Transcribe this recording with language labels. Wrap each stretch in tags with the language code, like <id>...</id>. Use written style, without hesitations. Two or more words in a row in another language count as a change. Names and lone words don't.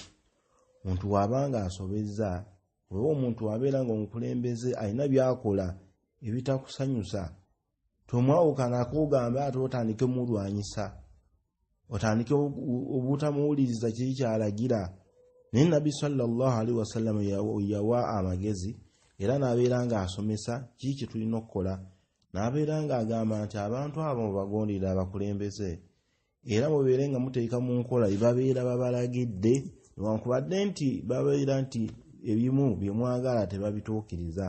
<lg>Omuntu wabanga asobezza, oba omuntu wabeera nga omukulembeze alina byakola ebitakusanyusa, tomwawukanako ogamba ate otandike mulwanyisa, otandike obutamuwuliriza kiri kyalagira. Naye Nabbi</lg> <ar>sallallahu alaihi wasallam</ar> <lg>yawa amagezi era n'abeera nga asomesa kiki kye tulina okukola, n'abeera nga agamba nti abantu abo mubagondera abakulembeze era mubeere nga muteeka mu nkola babeera babalagidde, newankubadde nti babeera nti ebimu bye mwagala tebabituukiriza.</lg>